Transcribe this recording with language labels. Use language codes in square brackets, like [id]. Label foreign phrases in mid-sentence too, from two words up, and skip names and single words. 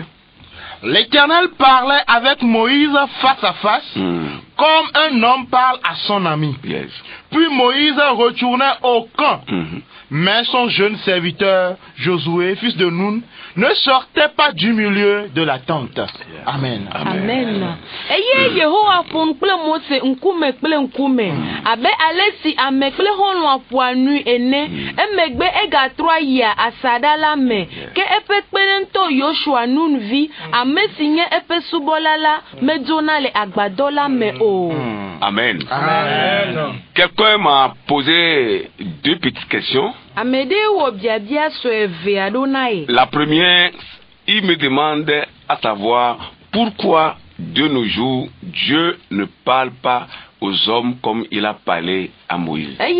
[fr] L'Éternel parlait avec Moïse face à face, comme un homme parle à son ami. Yes. Puis Moïse retournait au camp. Mais son jeune serviteur, Josué, fils de Nun, ne sortait pas du milieu de la tente. Amen. Amen. [ee] Eye Yehowa fon kple Mose nkume kple nkume. Abe alesi ame kple hɔnu aƒoanu ene. Emegbe egatrɔ yia asada la me. Ke eƒe kpeɖeŋtɔ Yoshua Nunvi, ame si nye eƒe subɔla la, medzona le agbadɔ la me o. Amen. Amen. [fr] Quelqu'un m'a posé deux petites questions. La première, il me demande à savoir pourquoi de nos jours Dieu ne parle pas aux hommes comme il a parlé à Moïse.